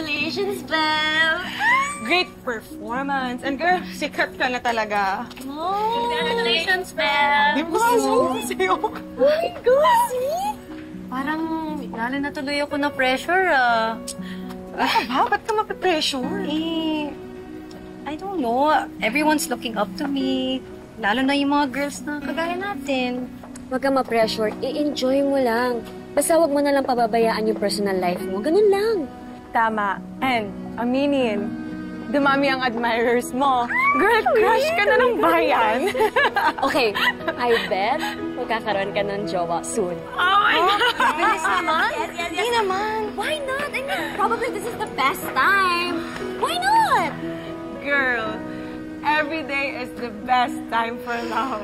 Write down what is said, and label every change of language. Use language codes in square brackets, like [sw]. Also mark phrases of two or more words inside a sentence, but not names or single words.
[en] Congratulations, Belle! Great performance. And girl, [tl] sikat ka na talaga. [en] Oh, congratulations, Belle! [tl] Di ba? Sa'yo. [en] Oh my God, sweet! [tl] Parang lalo na tuloy ako na pressure, Ba't ka mapipressure? [en] I don't know. Everyone's looking up to me. [tl] Lalo na yung mga girls na kagaya natin. Huwag kang ma-pressure. I-enjoy mo lang. Basta huwag mo na lang pababayaan yung personal life mo. Ganun lang. Tama. And, aminin, dumami ang admirers mo. Girl, crush ka na ng bayan. [en] Okay, I bet [tl] magkakaroon ka ng jowa soon. [en] Oh my God! [tl] Bilis naman? Hindi naman. [en] Why not? I mean, probably this is the best time. Why not? Girl, every day is the best time for love.